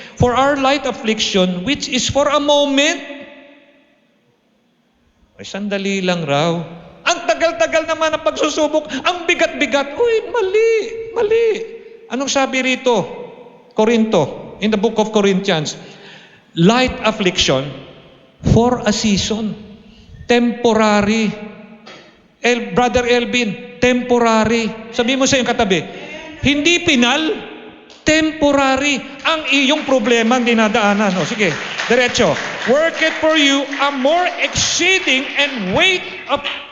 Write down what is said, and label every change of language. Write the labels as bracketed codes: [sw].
[en] For our light affliction, which is for a moment, [tl] ay sandali lang raw. Ang tagal-tagal naman ang pagsusubok, ang bigat-bigat. Uy, mali. Anong sabi rito? [en] Korinto, in the book of Corinthians, light affliction for a season. Temporary. Brother Elvin, temporary. [tl] Sabi mo sa iyong katabi, hindi pinal, temporary ang iyong problema ang dinadaanan. Sige, diretso. [en] Work it for you a more exceeding and weight of...